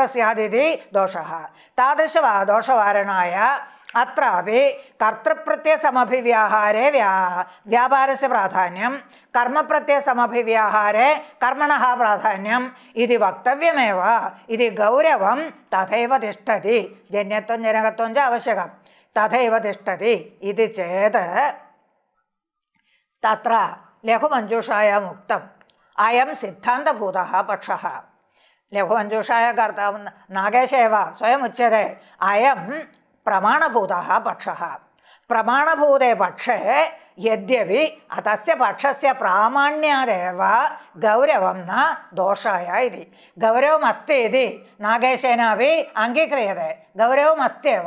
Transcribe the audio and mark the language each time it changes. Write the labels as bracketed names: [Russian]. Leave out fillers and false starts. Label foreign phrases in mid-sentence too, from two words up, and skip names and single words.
[Sanskrit] स्यादिति दोषः तादृशदोषवारणाय अत्रापि कर्तृप्रत्ययसमभिव्याहारे व्यापारस्य प्राधान्यं कर्मप्रत्ययसमभिव्याहारे कर्मणः प्राधान्यम् इति वक्तव्यमेव इति गौरवं तथैव तिष्ठति जन्यत्वं जनकत्वं च आवश्यकं तथैव तिष्ठति इति चेत् तत्र लघुमञ्जूषायाम् उक्तम् अयं सिद्धान्तभूतः पक्षः. ലഘുമഞ്ജൂഷായാः अर्थः नागेश एव स्वयम् उच्यते अयं प्रमाणभूतः पक्षः. प्रमाणभूते पक्षे यद्यपि तस्य पक्षस्य प्रामाण्यादेव गौरवं न दोषाय इति. गौरवमस्ति इति नागेशेनापि अङ्गीक्रियते, गौरवमस्त्येव.